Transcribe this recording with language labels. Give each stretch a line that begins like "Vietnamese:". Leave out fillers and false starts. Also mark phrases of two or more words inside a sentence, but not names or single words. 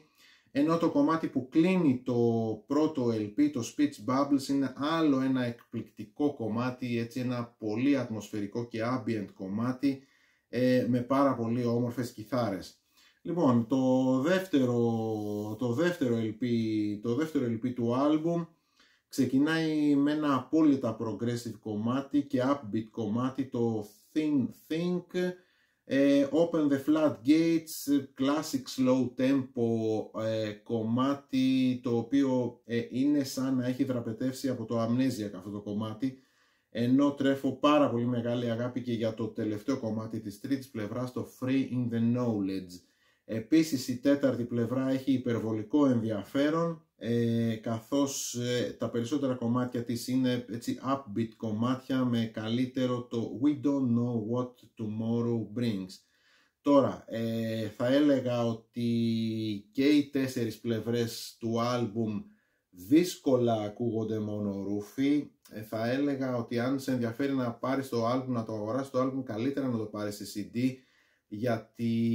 Greek: Ενώ το κομμάτι που κλείνει το πρώτο LP, το Speech Bubbles, είναι άλλο ένα εκπληκτικό κομμάτι, έτσι ένα πολύ ατμοσφαιρικό και ambient κομμάτι με πάρα πολύ όμορφες κιθάρες. Λοιπόν, το δεύτερο LP του άλμπουμ ξεκινάει με ένα απόλυτα progressive κομμάτι και upbeat κομμάτι, το Thin Think. Open the Floodgates,
English: classic slow tempo
Greek: κομμάτι, το οποίο είναι σαν να έχει δραπετεύσει από το Amnesiac αυτό το κομμάτι, ενώ τρέφω πάρα πολύ μεγάλη αγάπη και για το τελευταίο κομμάτι της τρίτης πλευράς, το Free in the Knowledge. Επίσης η τέταρτη πλευρά έχει υπερβολικό ενδιαφέρον, καθώς τα περισσότερα κομμάτια της είναι έτσι upbeat κομμάτια με καλύτερο το We don't know what tomorrow brings. Τώρα, θα έλεγα ότι και οι τέσσερις πλευρές του άλμπουμ δύσκολα ακούγονται μόνο ρούφι. Θα έλεγα ότι αν σε ενδιαφέρει να πάρεις το άλμπουμ, να το αγοράσεις το άλμπουμ, καλύτερα να το πάρεις σε CD, γιατί